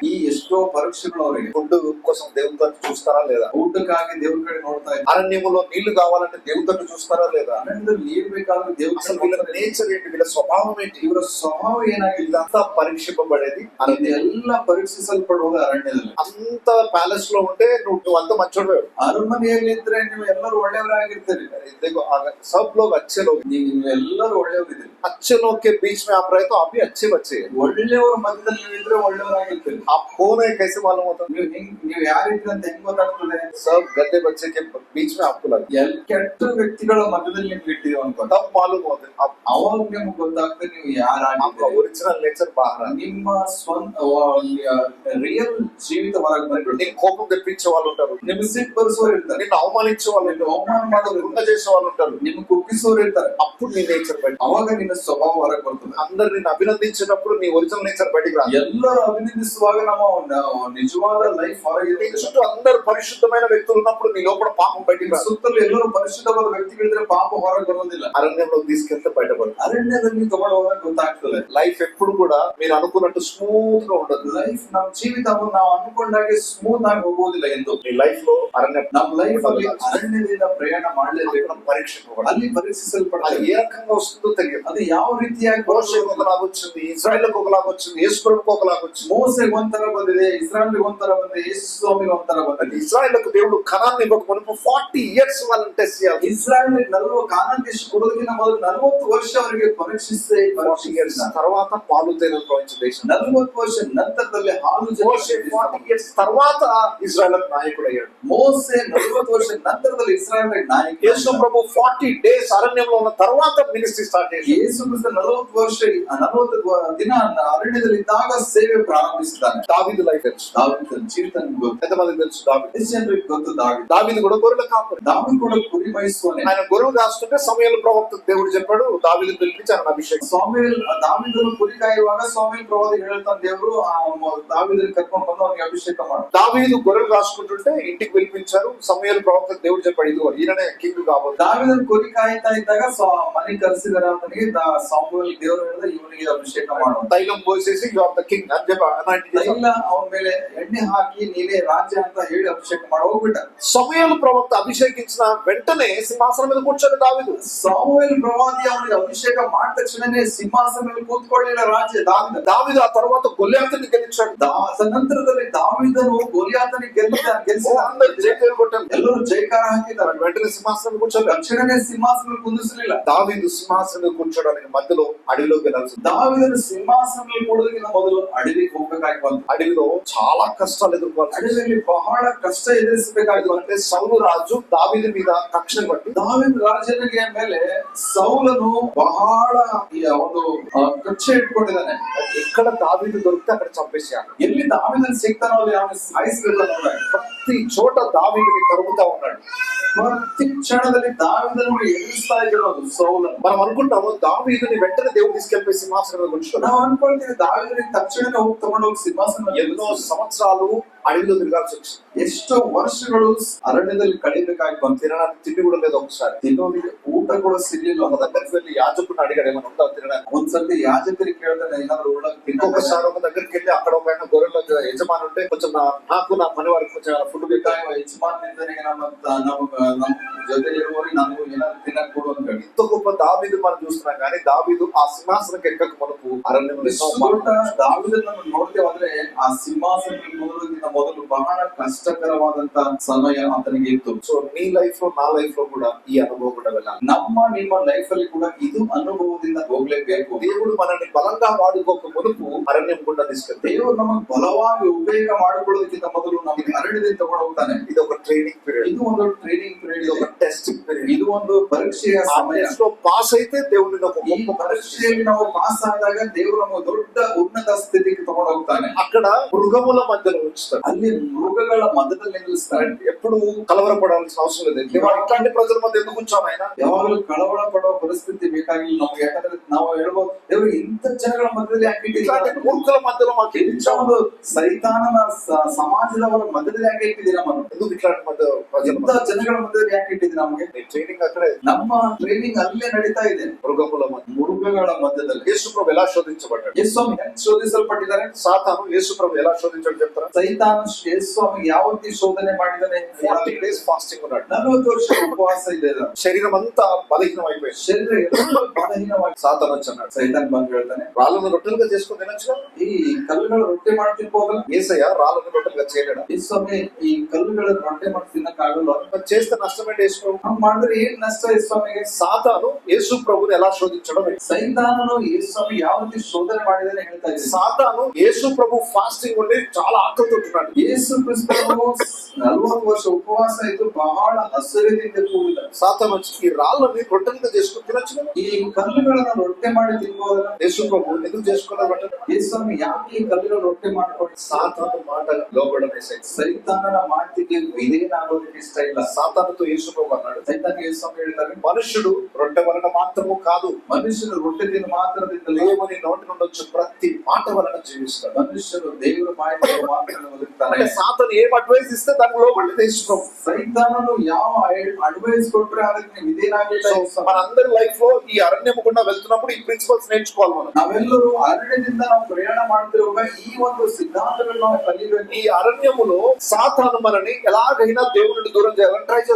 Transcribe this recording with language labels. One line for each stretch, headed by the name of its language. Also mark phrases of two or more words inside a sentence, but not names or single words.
Kannada: ಈ ಎಷ್ಟೋ ಪರೀಕ್ಷೆಗಳು ಅವರಿಗೆ.
Telugu: ఫుడ్ కోసం దేవుని తట్టు చూస్తారా లేదా?
Kannada: ಊಟಕ್ಕಾಗಿ ದೇವ್ರ ಕಡೆ ನೋಡ್ತಾ ಇದ್ದಾರೆ.
Telugu: అరణ్యములో నీళ్లు కావాలంటే దేవుని తట్టు చూస్తారా లేదా?
Kannada: ಅರಣ್ಯದಲ್ಲಿ ನೀರು ಬೇಕಾದ್ರೆ ದೇವ್ರ
Telugu: అసలు వీళ్ళ నేచర్ ఏంటి? వీళ్ళ స్వభావం ఏంటి?
Kannada: ಇವರ ಸ್ವಭಾವ ಏನಾಗಿದೆ?
Telugu: ఇదంతా పరీక్షింపబడేది
Kannada: ಇದೆಲ್ಲ ಪರೀಕ್ಷಿಸಲ್ಪಡುವುದು ಅರಣ್ಯದಲ್ಲಿ.
Telugu: అంత ప్యాలెస్ లో ఉంటే నువ్వు అంత మంచోడు.
Kannada: ಅರಮನೆಯಲ್ಲಿ ಇದ್ರೆ ನೀವು ಎಲ್ಲರೂ ಒಳ್ಳೆಯವರಾಗಿರ್ತೀರಿ.
Hindi: सब लोग अच्छे लोग.
Kannada: ನೀವು ಎಲ್ಲರೂ ಒಳ್ಳೆಯವರಿದ್ದೀರಿ.
Hindi: अच्छे लोग के बीच में आप रहे तो आप भी अच्छे बच्चे हैं।
Kannada: ಒಳ್ಳೆಯವರ ಮಧ್ಯದಲ್ಲಿ ನೀವು ಇದ್ರೆ ಒಳ್ಳೆಯವರಾಗಿರ್ತೀರಿ.
Hindi: आप कौन है कैसे मालूम होता?
Kannada: ನೀವು ಯಾರಿದ್ರಿ ಅಂತ ಹೆಂಗ್ ಗೊತ್ತಾಗ್ತದೆ?
Hindi: सब गंदे बच्चे के बीच में आपको लगता
Kannada: ಕೆಟ್ಟ ವ್ಯಕ್ತಿಗಳ ಮಧ್ಯದಲ್ಲಿ ನೀವು ಇಟ್ಟಿದ್ದೀವಿ ಅನ್ಕೊಂಡು
Hindi: तब मालूम होता है आप
Kannada: ಅವಾಗ ನಿಮ್ಗೆ ಗೊತ್ತಾಗ್ತದೆ ನೀವು
Hindi: आपका
Kannada: ಯಾರಾಗಿದ್ದೀರಿ.
English: original nature
Hindi: बाहर है।
Kannada: ನಿಮ್ಮ ಸ್ವಂತ ರಿಯಲ್ ಜೀವಿತ ಹೊರಗೆ ಬಂದ್ಬಿಡ್ತೀವಿ.
Telugu: నీకు కోపం తెప్పించే వాళ్ళు ఉంటారు,
Kannada: ನಿಮ್ಗೆ ಸಿಟ್ಟು ಬರಿಸೋರು ಇರ್ತಾರೆ,
Telugu: నిన్ను అవమానించే వాళ్ళు ఉంటారు,
Kannada: ಅವಮಾನ ಮಾಡೋರು
Telugu: గుండ చేసే వాళ్ళు ఉంటారు.
Kannada: ನಿಮ್ಗೆ ಕುಗ್ಗಿಸೋರು ಇರ್ತಾರೆ.
Telugu: అప్పుడు నీ నేచర్ బయట,
Kannada: ಅವಾಗ ನಿನ್ನ ಸ್ವಭಾವ ಹೊರಗೆ ಬರ್ತದೆ.
Telugu: అందరు నిన్ను అభినందించినప్పుడు నీ
English: original nature
Telugu: బయటికి రాదు.
Kannada: ಎಲ್ಲರೂ ಅಭಿನಂದಿಸುವಾಗ ನಮ್ಮ ನಿಜವಾದ ಲೈಫ್ ಹೊರಗೆ
Telugu: నీ చుట్టూ అందరు పరిశుద్ధమైన వ్యక్తులు ఉన్నప్పుడు నీ లోపల పాపం బయటికి రాదు.
Kannada: ಸುತ್ತಲೂ ಎಲ್ಲರೂ ಪರಿಶುದ್ಧವಾದ ವ್ಯಕ್ತಿಗಳಿದ್ರೆ ಪಾಪ ಹೊರಗೆ ಬರೋದಿಲ್ಲ.
Telugu: అరణ్యంలోకి తీసుకెళ్తే బయటపడదు.
Kannada: ಅರಣ್ಯದಲ್ಲಿ ತಗೊಂಡೋದಾಗ ಗೊತ್ತಾಗ್ತದೆ.
Telugu: లైఫ్ ఎప్పుడు కూడా మీరు అనుకున్నట్టు స్మూత్ గా ఉండదు.
Kannada: ಲೈಫ್ ನಮ್ಮ ಜೀವಿತವನ್ನು ನಾವು ಅನ್ಕೊಂಡಾಗೆ ಸ್ಮೂತ್ ಆಗಿ ಹೋಗೋದಿಲ್ಲ ಎಂದು.
Telugu: నీ లైఫ్ లో అరణ్యం
Kannada: ನಮ್ಮ లైఫ్ ಅಲ್ಲಿ ಅರಣ್ಯದಿಂದ ಪ್ರಯಾಣ ಮಾಡಲೇಬೇಕು.
Telugu: పరీక్షించబడాలి.
Kannada: ಅಲ್ಲಿ ಪರೀಕ್ಷಿಸಲ್ಪಡಲಿ.
Telugu: అది ఏ రకంగా వస్తుందో తెలియదు.
Kannada: ಅದು ಯಾವ ರೀತಿಯಾಗಿ
Telugu: మోషేకు ఒకలాగా వచ్చింది, ఇశ్రాయేలుకు ఒకలాగా వచ్చింది, యేసు ప్రభువుకు ఒకలాగా వచ్చింది.
Kannada: ಮೋಸೆಗೆ ಒಂಥರ ಬಂದಿದೆ, ಇಸ್ರಾಯೇಲ್ಗೆ ಒಂಥರ ಬಂದಿದೆ, ಯೇಸು ಸ್ವಾಮಿಗೆ ಒಂಥರ ಬಂದಿದೆ.
Telugu: ఇశ్రాయేలుకు దేవుడు కనాన్ని ఇవ్వక మునుపు 40 years వాళ్ళని టెస్ట్ చేయాలి.
Kannada: ಇಸ್ರಾಯೇಲ್ 40 ಕಾನಾನ್ ದೇಶ ಕೊಡೋದಕ್ಕಿಂತ ಮೊದಲು 40 ವರ್ಷ ಅವರಿಗೆ ಪರೀಕ್ಷಿಸಿ
Telugu: 40 years తర్వాత పాలు తేనెలు ప్రవహించే దేశం.
Kannada: 40 ವರ್ಷ ನಂತರದಲ್ಲಿ ಹಾಲು
Telugu: మోషే 40 years తర్వాత ఇశ్రాయేలుకు నాయకుడు అయ్యాడు.
Kannada: ಮೋಸೆ 40 ವರ್ಷ ನಂತರದಲ್ಲಿ ಇಸ್ರಾಯೇಲ್ ನಾಯಕ.
Telugu: యేసు ప్రభు 40 days అరణ్యంలో ఉన్న తర్వాత
English: ministry start
Telugu: చేశాడు.
Kannada: ಯೇಸು ಕ್ರಿಸ್ತ 40 ವರ್ಷ 40 ದಿನ ಅರಣ್ಯದಲ್ಲಿ ಇದ್ದಾಗ ಸೇವೆ ಪ್ರಾರಂಭಿಸಿದ್ದಾನೆ.
Telugu: దావీదు లైఫ్ తెలుసు.
Kannada: ದಾವೀದನ ಜೀವಿತ ಗೊತ್ತು.
Telugu: ఎంతమందికి తెలుసు దావీదు?
Kannada: ಎಷ್ಟು ಜನರಿಗೆ ಗೊತ್ತು ದಾವೀದ?
Telugu: దావీదు కూడా గొర్రెల కాపరి.
Kannada: ದಾವೀದ ಕೂಡ ಕುರಿ ಮೇಯಿಸುವನೆ.
Telugu: ఆయన గొర్రెలు కాస్తుంటే సమూయేలు ప్రవక్త దేవుడు చెప్పాడు దావీదు పిలిపించి ఆయన అభిషేకం.
Kannada: ದಾವೀದನು ಕುರಿ ಕಾಯುವಾಗ ಸ್ವಾಮಿ ಪ್ರವಾದಿ ಹೇಳ್ತಾನೆ ದೇವರು ದಾವೀದನ ಕರ್ಕೊಂಡು ಬಂದು ಅವನಿಗೆ ಅಭಿಷೇಕ ಮಾಡು.
Telugu: దావీదు గొర్రెలు కాసుకుంటుంటే ఇంటికి పిలిపించారు. సమూయేలు ప్రవక్త దేవుడు చెప్పాడు ఇదిగో ఈయననే కింగ్ కాబోదు.
Kannada: ದಾವೀದನ ಕುರಿ ಕಾಯ್ತಾ ಇದ್ದಾಗ ಮನೆಗೆ ಕರೆಸಿದಾರ ಅವನಿಗೆ ಸಾಮುವೇಲ್ ದೇವರು ಹೇಳಿದ ಇವನಿಗೆ ಅಭಿಷೇಕ ಮಾಡು.
Telugu: తైలం పోసేసి
English: you are the king
Telugu: అని చెప్పి అనాయింట్ చేశాడు.
Kannada: ತೈಲ ಅವನ ಮೇಲೆ ಎಣ್ಣೆ ಹಾಕಿ ನೀನೇ ರಾಜ್ಯ ಅಂತ ಹೇಳಿ ಅಭಿಷೇಕ ಮಾಡಿ ಹೋಗ್ಬಿಟ್ಟ.
Telugu: సమూయేలు ప్రవక్త అభిషేకించిన వెంటనే సింహాసనం మీద కూర్చొని దావీదు.
Kannada: ಸಾಮುವೇಲ್ ಪ್ರವಾದಿ ಅವನಿಗೆ ಅಭಿಷೇಕ ಮಾಡಿದ ತಕ್ಷಣನೇ ಸಿಂಹಾಸನ ಮೇಲೆ ಕೂತ್ಕೊಳ್ಳಿಲ್ಲ ರಾಜ್ಯ
Telugu: దావీదు ఆ తర్వాత గొల్యాతుని గెలిచాడు.
Kannada: ನಂತರದಲ್ಲಿ ದಾವೀದನು ಗೊಲಿಯಾತನಿಗೆ ಗೆಲ್ಲಿಸಿದ.
Telugu: అందరూ జైలు కొట్టారు,
Kannada: ಎಲ್ಲರೂ ಜೈಕಾರ ಹಾಕಿದ್ದಾರೆ.
Telugu: వెంటనే సింహాసనం కూర్చోలేదు.
Kannada: ತಕ್ಷಣನೇ ಸಿಂಹಾಸನ ಕುಂದಿಸಲಿಲ್ಲ.
Telugu: దావీదు సింహాసనం కూర్చోడానికి మధ్యలో అడవిలోకి వెళ్ళాల్సి.
Kannada: ದಾವೀದನು ಸಿಂಹಾಸನ ಕೂಡೋದಕ್ಕಿಂತ ಮೊದಲು ಅಡವಿಗೆ ಹೋಗ್ಬೇಕಾಗಿ ಬಂತು.
Telugu: అడవిలో చాలా కష్టాలు ఎదుర్కోవాలి.
Kannada: ಅಡವಿಯಲ್ಲಿ ಬಹಳ ಕಷ್ಟ ಎದುರಿಸಬೇಕಾಗಿ
Telugu: అంటే సౌలు రాజు దావీదు మీద కక్ష పట్టి
Kannada: ದಾವೀದ ರಾಜನಿಗೆ ಮೇಲೆ ಸೌಲನು ಬಹಳ ಒಂದು ಕಕ್ಷೆ ಇಟ್ಕೊಂಡಿದ್ದಾನೆ.
Telugu: ఎక్కడ దావీదు దొరికితే అక్కడ చంపేశాడు.
Kannada: ಎಲ್ಲಿ ದಾವೀದನ ಸಿಗ್ತಾನೋ ಅಲ್ಲಿ ಅವನು ಸಾಯಿಸಬೇಕು ನೋಡ.
Telugu: ప్రతి చోట దావీదుని తరుగుతా ఉన్నాడు.
Kannada: ಪ್ರತಿ ಕ್ಷಣದಲ್ಲಿ ದಾವೀದನು ಎದುರಿಸ್ತಾ ಇರೋದು ಸೌಲನು.
Telugu: మనం అనుకుంటాము దావీదుని వెంటనే దేవుడు తీసుకెళ్లి సింహాసనం మీద కూర్చున్నాడు.
Kannada: ನಾವು ಅನ್ಕೊಳ್ತೀವಿ ದಾವೀದನಿಗೆ ತಕ್ಷಣನೇ ಹೋಗಿ ತಗೊಂಡೋಗಿ ಸಿಂಹಾಸನ.
Telugu: ఎన్నో సంవత్సరాలు అడవిలో తిరగాల్సి వచ్చింది.
Kannada: ಎಷ್ಟೋ ವರ್ಷಗಳು ಅರಣ್ಯದಲ್ಲಿ ಕಳೆಯಬೇಕಾಗಿ ಬಂತು.
Telugu: తినడానికి తిండి కూడా లేదు. ఒకసారి
Kannada: ತಿನ್ನೋದಿಗೆ ಊಟ ಕೂಡ ಸಿಗ್ಲಿಲ್ಲ.
Telugu: ఒక దగ్గరికి వెళ్ళి యాజకుడిని అడిగాడు ఏమైనా ఉందా తినడానికి.
Kannada: ಒಂದ್ಸತಿ ಯಾಜಕರಿಗೆ ಕೇಳ್ತಾನೆ ಏನಾದ್ರು ಒಳಗೆ
Telugu: ఇంకొకసారి ఒక దగ్గరికి వెళ్ళి అక్కడ ఒక ఆయన గొర్రెల యజమాని ఉంటే కొంచెం నాకు నా పని వారికి కొంచెం ఫుడ్
Kannada: ಬೇಕಾಗುವ ಯಜಮಾನನಿಂದನಿಗೆ ನಮ್ಮ ಜೊತೆಲಿರುವವರಿಗೆ ನಮಗೂ ಏನಾದ್ರು ತಿನ್ನಕ್ ಕೊಡು ಅಂತ ಹೇಳಿ.
Telugu: ఇంత గొప్ప దావీదు మనం చూస్తున్నాం కానీ దావీదు ఆ సింహాసనం ఎక్కక మనకు అరణ్యంలో
Kannada: ದಾವೀದನನ್ನು ನೋಡ್ತೇವಾದ್ರೆ ಆ ಸಿಂಹಾಸನ ಕೂರೋದಕ್ಕಿಂತ ಮೊದಲು ಬಹಳ ಕಷ್ಟಕರವಾದಂತ ಸಮಯ ಆತನಿಗೆ ಇತ್ತು.
Telugu: సో నీ లైఫ్ లో నా లైఫ్ లో కూడా ఈ అనుభవం కూడా వెళ్ళాలి.
Kannada: ನಿಮ್ಮ ಲೈಫ್ ಅಲ್ಲಿ ಕೂಡ ಇದು ಅನುಭವದಿಂದ ಹೋಗ್ಲೇಬೇಕು.
Telugu: దేవుడు మనల్ని బలంగా వాడుకోక మునుపు అరణ్యం గుండా తీసుకెళ్తే
Kannada: ದೇವರು ನಮಗೆ ಬಲವಾಗಿ ಉಪಯೋಗ ಮಾಡಿಕೊಳ್ಳೋದಕ್ಕಿಂತ ಮೊದಲು ನಮಗೆ ಅರಣ್ಯದಿಂದ ತಗೊಂಡು ಹೋಗ್ತಾನೆ.
Telugu: ఇది ఒక
English: training period,
Kannada: ಇದು ಒಂದು
English: training period,
Telugu: ఇది ఒక
English: testing period.
Kannada: ಇದು ಒಂದು ಪರೀಕ್ಷೆಯ ಸಮಯ.
Telugu: పాస్ అయితే దేవుడిని ఒక
Kannada: ಈ ಪರೀಕ್ಷೆಯಲ್ಲಿ ನಾವು ಪಾಸ್ ಆದಾಗ ದೇವರು ನಮ್ಮ ದೊಡ್ಡ ಉನ್ನತ ಸ್ಥಿತಿಗೆ ತಗೊಂಡು ಹೋಗ್ತಾನೆ.
Telugu: అక్కడ మృగముల మధ్యలో ఉంచుతాడు.
Kannada: ಅಲ್ಲಿ ಮೃಗಗಳ ಮಧ್ಯದಲ್ಲಿ ನಿಲ್ಲಿಸ್ತಾನೆ.
Telugu: ఎప్పుడు కలవరపడాల్సిన అవసరం లేదు. ఇట్లాంటి ప్రజల మధ్య ఎందుకు ఉంచాం ఆయన?
Kannada: ಯಾವಾಗಲೂ ಕಳವಳ ಪಡುವ ಪರಿಸ್ಥಿತಿ ಬೇಕಾಗಿಲ್ಲ ನಮ್ಗೆ. ಯಾಕಂದ್ರೆ ನಾವು ಹೇಳ್ಬೋದು ದೇವರು ಇಂಥ ಜನಗಳ ಮಧ್ಯದಲ್ಲಿ ಯಾಕೆ
Telugu: ఇట్లాంటి మూర్ఖుల మధ్యలో మాకు
Kannada: ಇಂಥ ಒಂದು ಸೈತಾನನ ಸಮಾಜದವರ ಮಧ್ಯದಲ್ಲಿ ಯಾಕೆ ಇಟ್ಟಿದ್ದೀರಾ మనం?
Telugu: ఎందుకు ఇట్లాంటి మధ్య ప్రజల
Kannada: ಇಂಥ ಜನಗಳ ಮಧ್ಯದಲ್ಲಿ ಯಾಕೆ ಇಟ್ಟಿದ್ದೀರಾ ನಮಗೆ?
Telugu: ట్రైనింగ్ అక్కడే,
Kannada: ನಮ್ಮ ಟ್ರೈನಿಂಗ್ ಅಲ್ಲೇ ನಡೀತಾ ಇದೆ.
Telugu: మృగముల మధ్య
Kannada: ಮೃಗಗಳ ಮಧ್ಯದಲ್ಲಿ
Telugu: యేసు ప్రభు ఎలా శోధించబడ్డాడు?
Kannada: ಯೇಸುಸ್ವಾಮಿ ಹೆಂಗ್ ಶೋಧಿಸಲ್ಪಟ್ಟಿದ್ದಾರೆ?
Telugu: సాతాను యేసు ప్రభు ఎలా శోధించాడు చెప్తారా?
Kannada: ಸೈತಾನ ಯೇಸುಸ್ವಾಮಿ ಯಾವ ರೀತಿ ಶೋಧನೆ ಮಾಡಿದ್ದಾನೆ?
Telugu: 40
English: days fasting
Telugu: ఉన్నాడు.
Kannada: 40 ವರ್ಷ ಉಪವಾಸ ಇದೆ.
Telugu: శరీరం అంతా బలహీనం అయిపోయింది.
Kannada: ಶರೀರ ಎಲ್ಲ ಬಲಹೀನವಾಗಿ
Telugu: సాతాను వచ్చి అన్నాడు,
Kannada: ಸೈತಾನ್ ಬಂದು ಹೇಳ್ತಾನೆ,
Telugu: రాళ్ళను రొట్టెలుగా చేసుకుని తినొచ్చు.
Kannada: ಈ ಕಲ್ಲುಗಳ ರೊಟ್ಟಿ ಮಾಡಿ ತಿನ್ಬೋದಲ್ಲ?
Telugu: యేసయ్య రాళ్ళను రొట్టెలుగా చేయలేడా?
Kannada: ಈ ಸ್ವಾಮಿ ಈ ಕಲ್ಲುಗಳ ರೊಟ್ಟಿ ಮಾಡಿ తినಕ್ಕಾಗಲ್ಲ.
Telugu: మరి చేస్తే నష్టమేంటి యేసు ప్రభు?
Kannada: ಹಂಗ್ ಮಾಡಿದ್ರೆ ಏನ್ ನಷ್ಟ ಈ ಸ್ವಾಮಿಗೆ?
Telugu: సాతాను యేసు ప్రభుని ఎలా శోధించడం?
Kannada: ಸೈತಾನನು ಯೇಸು ಸ್ವಾಮಿ ಯಾವ ರೀತಿ ಶೋಧನೆ ಮಾಡಿದಾನೆ ಹೇಳ್ತಾ ಇದ್ದಾರೆ.
Telugu: సాతాను యేసు ప్రభు ఫాస్టింగ్ ఉండి చాలా ఆకలితో ఉంటున్నాడు.
Kannada: ಯೇಸು ಕ್ರಿಸ್ತನು 40 ವರ್ಷ ಉಪವಾಸ ಇದ್ದು ಬಹಳ ಹಸಿರಿನಿಂದ ಕೂಡಿದ.
Telugu: సాతాను వచ్చి ఈ రాళ్ళని రొట్టెలుగా చేసుకుని తినొచ్చు కదా?
Kannada: ಈ ಕಲ್ಲುಗಳನ್ನ ರೊಟ್ಟಿ ಮಾಡಿ ತಿನ್ಬೋದಲ್ಲ?
Telugu: యేసు ప్రభు ఎందుకు చేసుకోలేదు రొట్టెలు?
Kannada: ಯೇಸು ಸ್ವಾಮಿ ಯಾಕೆ ಈ ಕಲ್ಲುಗಳ ರೊಟ್ಟಿ ಮಾಡ್ಕೊಂಡು?
Telugu: సాతాను మాట లోబడమే
Kannada: ಸೈತಾನನ ಮಾತಿಗೆ ವಿಧೇಯನಾಗೋದಕ್ಕೆ ಇಷ್ಟ ಇಲ್ಲ.
Telugu: సాతానుతో యేసు ప్రభు అన్నాడు,
Kannada: ಸೈತಾನ್ ಯೇಸು ಸ್ವಾಮಿ ಹೇಳ್ತಾರೆ,
Telugu: మనుషుడు రొట్టె వలన మాత్రము కాదు,
Kannada: ಮನುಷ್ಯರು ರೊಟ್ಟಿ ತಿಂದು ಮಾತ್ರದಿಂದಲೇ
Telugu: దేవుని నోటి నుండి వచ్చే ప్రతి మాట వలన జీవిస్తాడు.
Kannada: ಮನುಷ್ಯರು ದೇವರ ಮಾಹಿತಿ ಮಾತ್ರ ಬದುಕ್ತಾರೆ.
Telugu: అంటే సాతాను ఏం అడ్వైస్ ఇస్తే దానికి లోబడి యేసు ప్రభు.
Kannada: ಸೈತಾನನು ಯಾವ ಅಡ್ವೈಸ್ ಕೊಟ್ರೆ ಅದಕ್ಕೆ ವಿಧೇಯನಾಗಲಿಲ್ಲ.
Telugu: మనందరి లైఫ్ లో ఈ అరణ్యము గుండా వెళ్తున్నప్పుడు ఈ ప్రిన్సిపల్స్ నేర్చుకోవాలి మనం.
Kannada: ನಾವೆಲ್ಲರೂ ಅರಣ್ಯದಿಂದ ನಾವು ಪ್ರಯಾಣ ಮಾಡ್ತಿರುವಾಗ ಈ ಒಂದು ಸಿದ್ಧಾಂತಗಳನ್ನು ನಾವು ಕಲಿಬೇಕು.
Telugu: ఈ అరణ్యములో సాతాను మనని ఎలాగైనా దేవుని నుండి దూరం చేయాలని ట్రై చేస్తాం.